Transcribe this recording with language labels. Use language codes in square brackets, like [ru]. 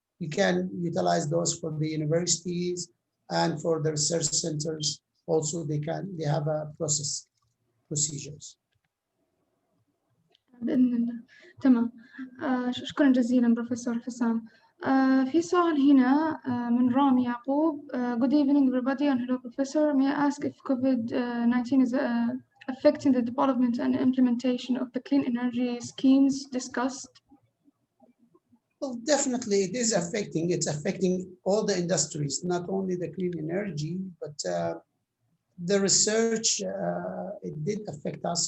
[en] You can utilize those for the universities and for the research centers. Also, they have a procedures. [ar] بإذن الله. تمام. شكرا جزيلا بروفيسور حسام. في سؤال هنا من رامي يعقوب. [en] Good evening everybody and hello professor. May I ask if COVID-19 is affecting the development and implementation of the clean energy schemes discussed? Well, definitely it is affecting. It's affecting all the industries, not only the clean energy, but the research, it did affect us.